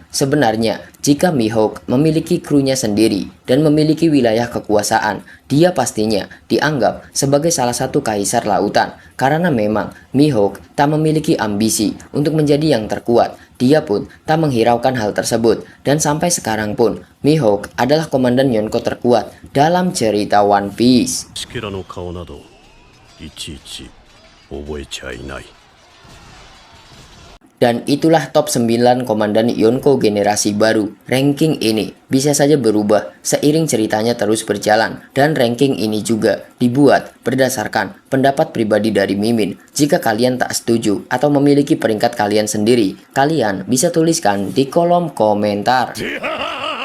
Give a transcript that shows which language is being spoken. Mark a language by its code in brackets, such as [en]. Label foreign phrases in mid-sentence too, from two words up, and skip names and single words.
[id] Sebenarnya, jika Mihawk memiliki krunya sendiri dan memiliki wilayah kekuasaan, dia pastinya dianggap sebagai salah satu kaisar lautan. Karena memang Mihawk tak memiliki ambisi untuk menjadi yang terkuat. Dia pun tak menghiraukan hal tersebut. Dan sampai sekarang pun, Mihawk adalah komandan Yonko terkuat dalam cerita One Piece. [ja] しけらの顔などいちいち覚えちゃいない [id] Dan itulah top 9 komandan Yonko generasi baru. Ranking ini bisa saja berubah seiring ceritanya terus berjalan. Dan ranking ini juga dibuat berdasarkan pendapat pribadi dari Mimin. Jika kalian tak setuju atau memiliki peringkat kalian sendiri, kalian bisa tuliskan di kolom komentar.